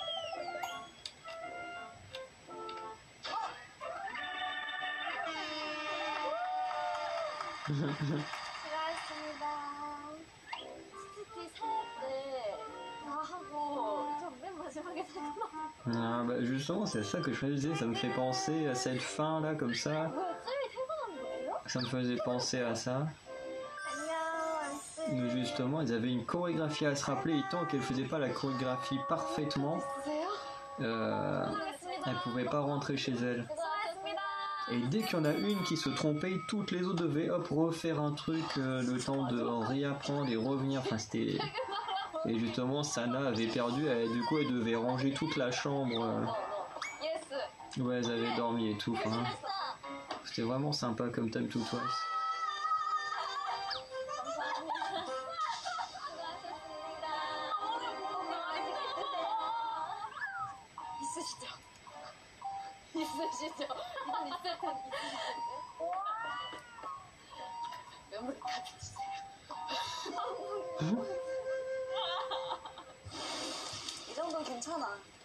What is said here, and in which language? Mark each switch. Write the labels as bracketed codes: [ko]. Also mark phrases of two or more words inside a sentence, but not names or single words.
[ko] 수고하셨습니다. 치즈티 살때 다 하고 저 맨 마지막에 생각나. [fr] Ah, bah justement c'est ça que je me disais, ça me fait penser à cette fin là comme ça. [ko] 뭐야, 쯔이 퇴근한 거예요? [fr] Ça me faisait penser à ça. [ko] 안녕, [fr] Où justement ils avaient une chorégraphie à se rappeler et tant qu'elle faisait pas la chorégraphie parfaitement, [ko] 보세요. [fr] elle pouvait pas rentrer chez elle. [ko] 수고하셨습니다. [fr] Et dès qu'il y en a une qui se trompait, toutes les autres devaient hop refaire un truc, le temps de réapprendre et revenir. Enfin c'était. Et justement Sana avait perdu, du coup elle devait ranger toute la chambre. [ko] 예스. [fr] Ouais, elles avaient dormi et tout. Enfin, [ko] 했어. [fr] c'était vraiment sympa comme Time to Twice. [ko] 감사합니다. 수고하셨습니다. 있으시죠? 이건 있을 텐데 있으시죠? 메모리 카드 주세요. 이 정도는 괜찮아.